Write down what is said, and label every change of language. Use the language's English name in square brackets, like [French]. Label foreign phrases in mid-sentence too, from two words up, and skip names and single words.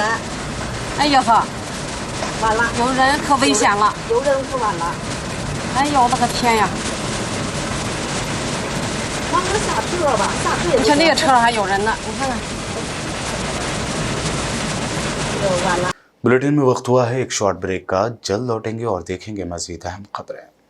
[Chinese] 哎呀呵！完了。有人可危险了。有人可完了。哎呦我的个天呀！往这下车吧，下车也。你看那个车上还有人呢，你看看。完了。 [Hindi] बुलेटिन में वक्त हुआ है एक शॉर्ट ब्रेक का। जल्द लौटेंगे और देखेंगे मजीद अहम खबरें।